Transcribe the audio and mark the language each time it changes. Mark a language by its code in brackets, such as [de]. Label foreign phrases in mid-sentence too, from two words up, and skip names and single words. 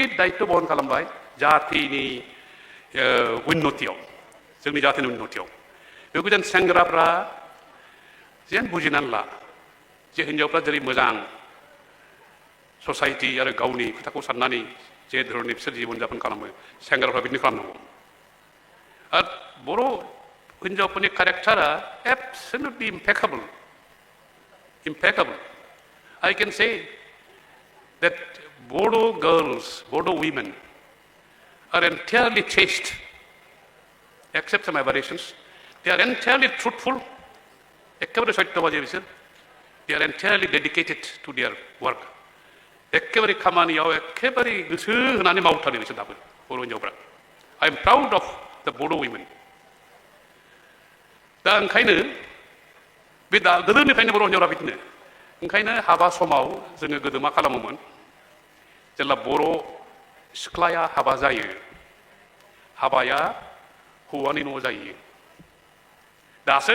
[brx] दायित्व बहन खालामबाय जातिनि उन्नतियाव जोंनि जातिनि उन्नतियाव बेखौ जों सेंग्राफ्रा जेन बुजिनानै ला जे हिनजावफ्रा जेरै मोजां ससाइटि आरो गावनि खोथाखौ साननानै जे धरननि बिसोर जिबन जापन खालामो सेंग्राफ्रा बिदिनो खालामनांगौ आरो बर' हिनजावफोरनि केरेक्टारा [en] absolutely impeccable. I can say that Bodo girls, Bodo women are entirely chaste, except some aberrations. They are entirely truthful. [brx] एकेबारे सत्यबाजी बिसोर [en] they are entirely dedicated to their work. [brx] एकेबारे खामानियाव एकेबारे गोसो होनानै मावथारो बिसोर दाबो बर' हिनजावफ्रा [en] I am proud of the Bodo women. [brx] दा ओंखायनो बे दा गोदोनिफ्रायनो बर' हिनजावफ्रा बिदिनो ओंखायनो हाबा समाव जोङो गोदो मा खालामोमोन जेब्ला बर' सिख्लाया हाबा जायो हाबाया हौवानि न'आव जायो दासो